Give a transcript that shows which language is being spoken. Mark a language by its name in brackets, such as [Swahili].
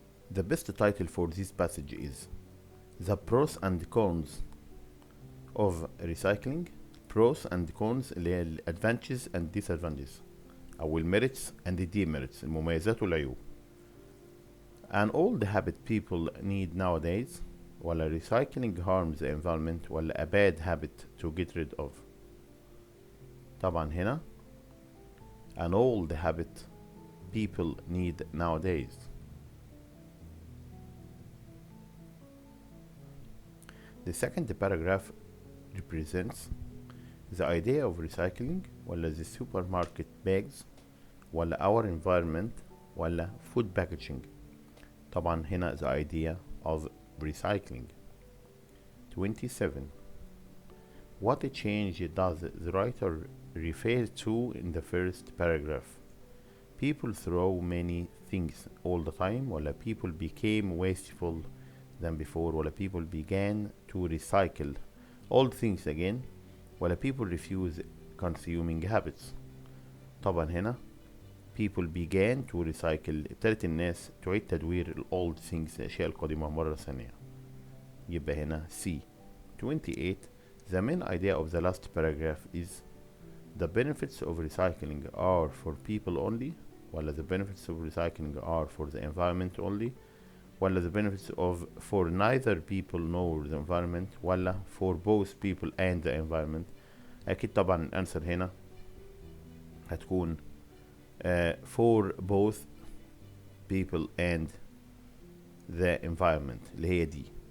[English] The best title for this passage is The Pros and Cons of Recycling. Pros and Cons اللي هي advantages and disadvantages [Arabic] أو الميريتس [English] and the demerits، [Arabic] المميزات والعيوب. [English] An old habit people need nowadays، ولا recycling harms the environment، ولا a bad habit to get rid of. [Arabic] طبعا هنا [English] an old habit people need nowadays. The second paragraph represents the idea of recycling، ولا the supermarket bags، ولا our environment، ولا food packaging. [Arabic] طبعا هنا [English] the idea of recycling. 27. What change does the writer refer to in the first paragraph? People throw many things all the time، ولا people became wasteful than before، ولا people began to recycle old things again، ولا people refuse consuming habits. [Arabic] طبعا هنا [English] people began to recycle، [Arabic] ابتدت الناس تعيد تدوير ال [English] old things، [Arabic] الأشياء القديمة مرة ثانية. يبقى هنا C. 28. [English] The main idea of the last paragraph is the benefits of recycling are for people only، ولا the benefits of recycling are for the environment only، ولا the benefits of for neither people nor the environment، ولا for both people and the environment. [Arabic] أكيد طبعا الأنسر هنا هتكون [English] for both people and the environment [Arabic] اللي هي دي.